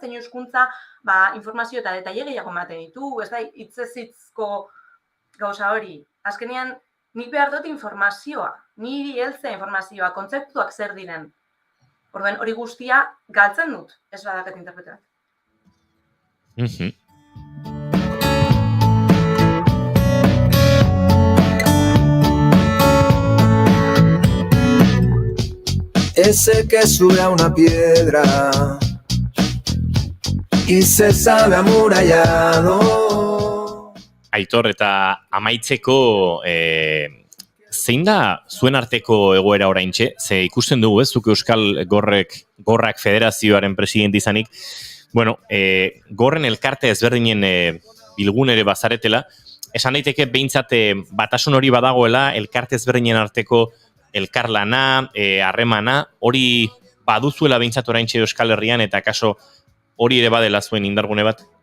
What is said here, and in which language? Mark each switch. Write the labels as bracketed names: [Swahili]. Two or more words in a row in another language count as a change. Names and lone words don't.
[Basque] Zein hizkuntza informazio eta detaile gehiago ematen ditu, ez da hitzezko gauza hori. Azkenean, nik behar dut informazioa, niri heltzea informazioa, kontzeptuak zer diren. Orduan, hori guztia galtzen dut, ez badaket interpretat. [Spanish] Ese que sube a una piedra y se sabe amurallado. [Basque] Aitor, eta amaitzeko zein da zuen arteko egoera oraintxe? Ze ikusten dugu, ez, zuk Euskal Gorrak Federazioaren presidente izanik, bueno, gorren elkarte ezberdinen bilgunere bazaretela, esan daiteke behintzat batasun hori badagoela, elkarte ezberdinen arteko elkarlana, harremana, hori baduzuela behintzat oraintxe Euskal Herrian, eta kaso hori ere badela zuen indargune bat?